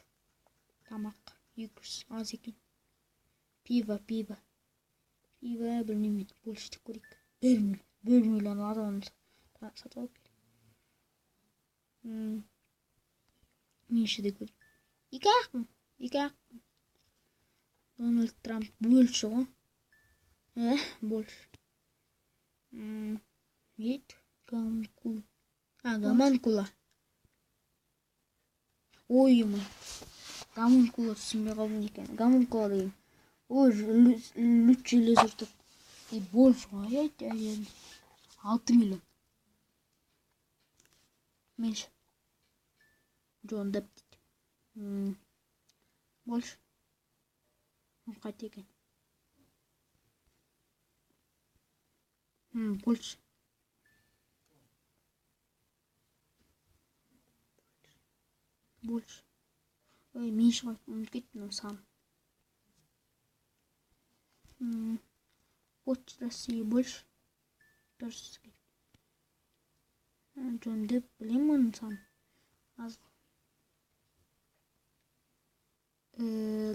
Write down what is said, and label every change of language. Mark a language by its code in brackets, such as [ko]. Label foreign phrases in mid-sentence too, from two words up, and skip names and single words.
[kk] Тамақ. 200. Аз екен. Пиво. Білмеймін. Больше де көрейік. 1 миллион адамыз. Сатып алып кел. Меньше де көрейік. 2 ақ. Дональд Трамп. Больше ғой. [ru] Больше. Нет. [kk] Гаманкула. Ой-ой. Гаманкула түсінбей қалдым екен. Гаманкула деген. [ru] Лучший результат. И больше [kk] ғой. 6 миллион. Меньше. Джон Депп дейді. Больше. Қате екен. Больше. Меньше ғой. Кеттім сан. Почта России больше. Дұрыс. Джон Депп білемін сан. Аз.